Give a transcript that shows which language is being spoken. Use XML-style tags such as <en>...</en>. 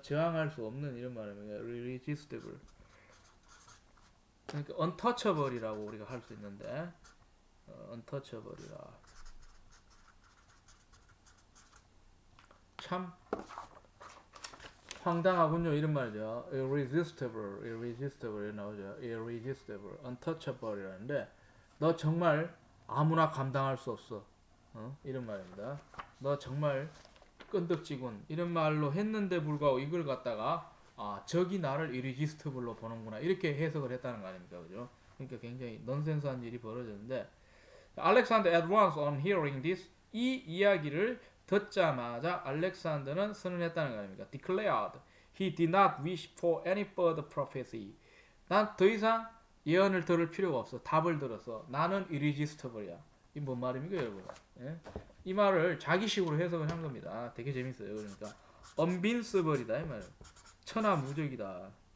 <ko>저항할 수 없는 이런 말입니다. irresistible. 그러니까 untouchable이라고 우리가 할 수 있는데, untouchable이라. 참 황당하군요, 이런 말이죠. irresistible, irresistible 나오죠. irresistible, untouchable이라는데, 너 정말 아무나 감당할 수 없어. 이런 말입니다. 너 정말 끈덕지군. 이런 말로 했는데 불구하고 이걸 갖다가 적이 나를 irresistible로 보는구나, 이렇게 해석을 했다는 거 아닙니까, 그죠? 그러니까 굉장히 넌센스한 일이 벌어졌는데,</ko> <en>Alexander at once on hearing this,</en> <ko>이 이야기를 듣자마자 알렉산더는 선언했다는 거 아닙니까? declared,</ko> <en>He did not wish for any further prophecy.</en> <ko>난 더 이상 예언을 들을 필요가 없어. 답을 들었어. 나는 irresistible이야. 이 뭔 말입니까, 여러분? 예? 이 말을 자기식으로 해석을 한 겁니다. 되게 재밌어요. 그러니까 unvincible이다 이 말이에요. 천하무적이다.</ko>